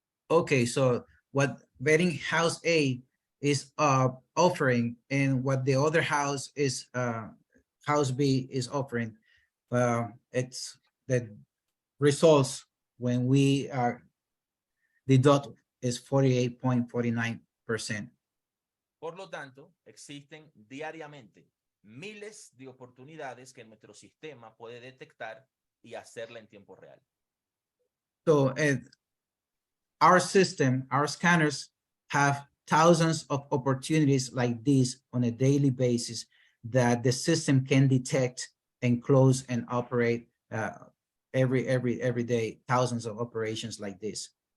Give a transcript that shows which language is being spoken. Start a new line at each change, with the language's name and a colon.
English: Okay, so what betting house A is offering and what the other house is house B is offering, it's the results when we deduct is 48.49%.
Spanish: Por lo tanto, existen diariamente miles de oportunidades que nuestro sistema puede detectar y hacerla en tiempo real.
English: So our system, our scanners have thousands of opportunities like this on a daily basis that the system can detect and close and operate every day, thousands of operations like this.